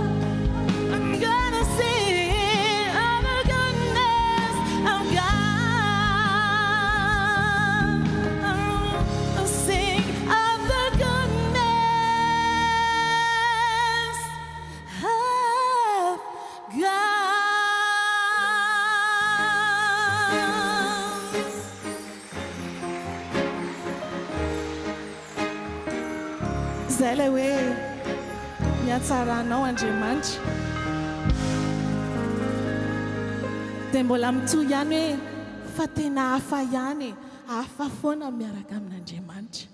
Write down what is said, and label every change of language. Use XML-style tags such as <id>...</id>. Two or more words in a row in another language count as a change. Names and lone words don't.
<en>I'm gonna sing of the goodness of God. I'll sing of the goodness of God.</en> <mg>Zay ilay hoe mihatsaranao Andriamanitra dia mbola mitohy ihany hoe fa tena hafa ihany, hafa foana miaraka amin'Andriamanitra.</mg>